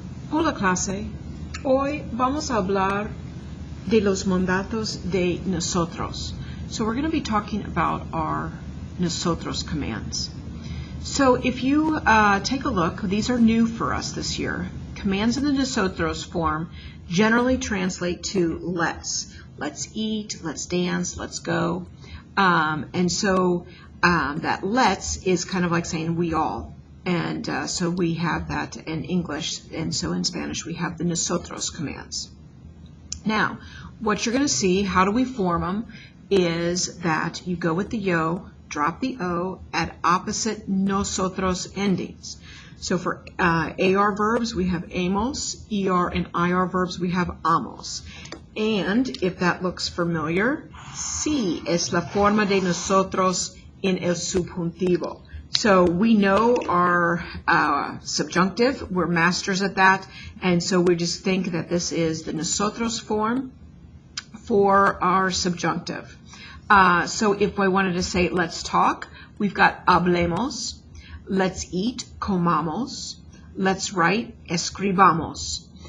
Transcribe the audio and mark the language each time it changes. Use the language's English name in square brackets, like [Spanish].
[Spanish] Hola clase, hoy vamos a hablar de los mandatos de nosotros. [English] So we're going to be talking about our nosotros commands. So if you take a look, these are new for us this year. Commands in the nosotros form generally translate to let's. Let's eat, let's dance, let's go. And so that let's is kind of like saying we all. And so we have that in English, and so in Spanish we have the nosotros commands. Now, what you're going to see, how do we form them, is that you go with the yo, drop the o at opposite nosotros endings. So for AR verbs, we have amos, ER and IR verbs, we have amos. And if that looks familiar, [Spanish] sí es la forma de nosotros en el subjuntivo. [English] So we know our subjunctive, we're masters at that, and so we just think that this is the nosotros form for our subjunctive. So if I wanted to say let's talk, we've got hablemos, let's eat, comamos, let's write, escribamos.